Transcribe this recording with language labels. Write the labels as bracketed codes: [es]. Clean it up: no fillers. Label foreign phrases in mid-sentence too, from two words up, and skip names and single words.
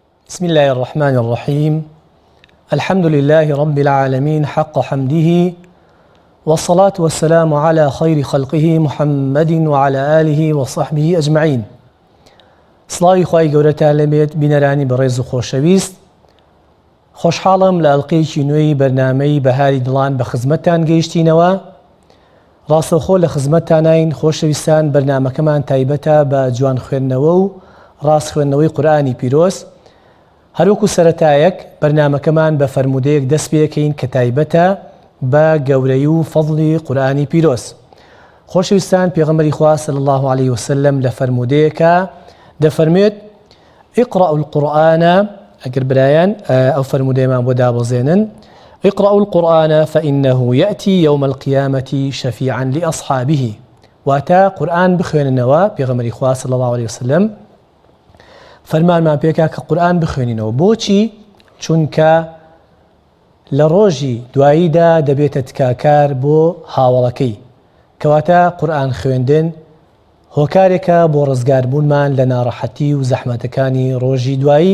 [ar] بسم الله الرحمن الرحيم. الحمد لله رب العالمين حق حمده، والصلاة والسلام على خير خلقه محمد وعلى آله وصحبه أجمعين. [ckb] سڵاوی خوای گەورەتان لەبێت بینەرانی بەڕێز و خۆشەویست. خۆشحاڵم لە ئەڵقەیەکی نوێی بەرنامەی بەهاری دڵان بە خزمەتتان گەیشتینەوە. ڕاستەوخۆ لە خزمەتتانین خۆشەویستان، بەرنامەکەمان تایبەتە بە جوان خوێندنەوە و ڕاست خوێندنەوەی قورئانی پیرۆز. هەروەکو سەرەتایەک بەرنامەکەمان بە فەرموودەیەک دەست پێ دەکەین کە تایبەتە بە گەورەی و فەضڵی قورئانی پیرۆز. خۆشەویستان، پێغەمبەری خوا [ar] صلی الله عليه وسلم [ckb] لە فەرموودەیەکە دەفەرمێت [ar] اقرأوا القرآن، [ckb] ئەگەر برایان ئەو فەرموودەیەمان بۆ دابەزێنن، [ar] اقرأوا القرآن فإنه يأتي يوم القيامة شفيعا لأصحابه. [ckb] واتە قورئان بخوێننەوە. پێغەمبەری خوا [ar] صلی الله عليه وسلم [ckb] فەرمانمان پێکا کە قورئان بخوێنینەوە. بۆچی؟ چونکە لە ڕۆژی دواییدا دەبێتە تکاکار بۆ هاوڵەکەی، کەواتە قورئان خوێندن هۆکارێکە بۆ ڕزگاربوونمان لە ناڕەحەتی و زەحمەتەکانی ڕۆژی دوایی.